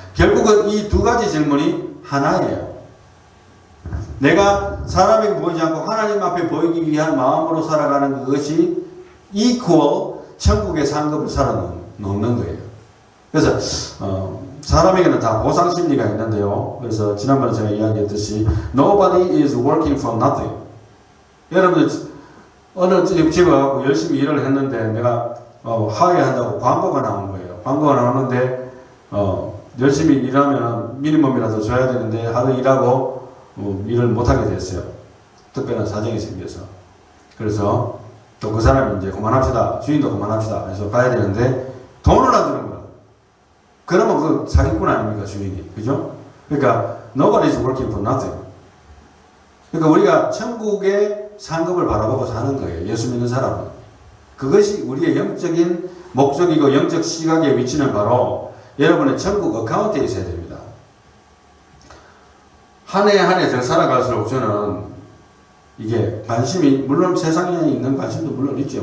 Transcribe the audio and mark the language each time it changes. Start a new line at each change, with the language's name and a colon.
Korean: 결국은 이 두 가지 질문이 하나예요. 내가 사람에게 보이지 않고 하나님 앞에 보이기 위한 마음으로 살아가는 그것이 equal 천국의 상급을 살아놓는 거예요. 그래서 사람에게는 다 보상 심리가 있는데요. 그래서 지난번에 제가 이야기했듯이
English: nobody is working for nothing.
Korean: 여러분들 어느 집에 가고 열심히 일을 했는데 내가 하회한다고 광고가 나온 거예요. 광고가 나오는데 열심히 일하면 미니멈이라도 줘야 되는데 하루 일하고 일을 못하게 됐어요. 특별한 사정이 생겨서. 그래서 또 그 사람이 이제 그만합시다. 주인도 그만합시다. 그래서 가야 되는데 돈을 안 주는 거야. 그러면 그 사기꾼 아닙니까 주인이. 그죠? 그러니까
English: nobody is working for nothing.
Korean: 그러니까 우리가 천국의 상급을 바라보고 사는 거예요. 예수 믿는 사람은. 그것이 우리의 영적인 목적이고 영적 시각의 위치는 바로 여러분의 천국 어카운트에 있어야 됩니다. 한 해 한 해 더 살아갈수록 저는 이게 관심이 물론 세상에 있는 관심도 물론 있죠.